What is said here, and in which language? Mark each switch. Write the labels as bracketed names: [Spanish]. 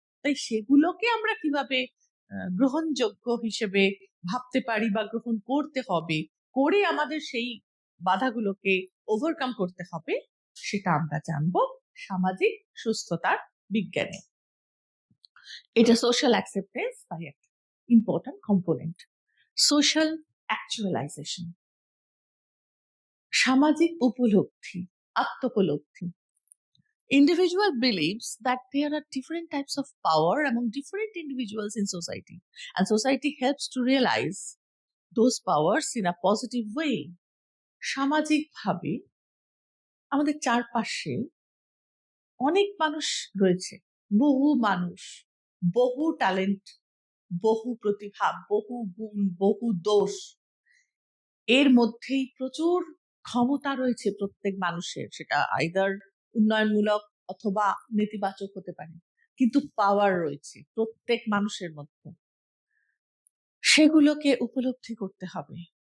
[Bangla] তাই সেগুলোকে আমরা কিভাবে গ্রহণযোগ্য হিসেবে ভাবতে পারি বা গ্রহণ করতে হবে, করে আমাদের সেই বাধাগুলোকে ওভারকাম করতে হবে, সেটা আমরা জানবো সামাজিক সুস্থতার বিজ্ঞানে। এটা সোশ্যাল অ্যাকসেপ্টেন্স তাই একটা ইম্পর্টেন্ট কম্পোনেন্ট। সোশ্যাল অ্যাকচুয়ালাইজেশন, সামাজিক উপলব্ধি, আত্মোপলব্ধি। [English] Individual believes that there are different types of power among different individuals in society, and society helps to realize those powers in a positive way. [Bangla] সামাজিকভাবে আমাদের চারপাশে অনেক মানুষ রয়েছে, বহু মানুষ, বহু ট্যালেন্ট, বহু প্রতিভা, বহু গুণ, বহু দোষ, এর মধ্যেই প্রচুর ক্ষমতা রয়েছে প্রত্যেক মানুষের, সেটা আইদার উন্নয়নমূলক অথবা নেতিবাচক হতে পারে, কিন্তু পাওয়ার রয়েছে প্রত্যেক মানুষের মধ্যে, সেগুলোকে উপলব্ধি করতে হবে।